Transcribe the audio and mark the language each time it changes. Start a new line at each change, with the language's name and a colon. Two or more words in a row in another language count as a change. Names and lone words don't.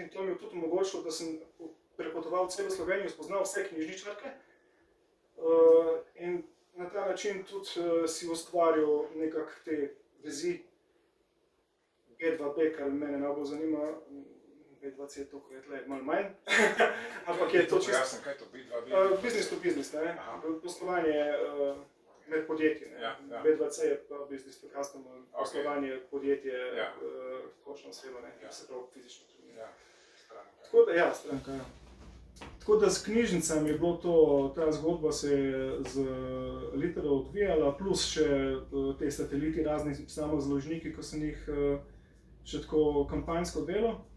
Slovenian: In to mi je tudi omogočilo, da sem prepotoval celo Slovenijo, spoznal vse knjižničarke in na ta način tudi si ustvaril nekako te vezi. B2B, kar mene najbolj zanima, B2C je to, ko je tle malo manj, ampak je to čisto... Jasno, kaj je to B2B?
English: Business to business,
Slovenian: ne? Poslovanje med podjetji, ne? B2C je pa
English: business to customer,
Slovenian: poslovanje podjetje, točno oseba, ne? Se pravi fizično. Tako da, ja, stranka, ja. Tako da s knjižnicami je bilo to, ta zgodba se je z Litero odvijala, plus še te sateliti, razni samozaložniki, ko sem jih še tako kampanjsko delal.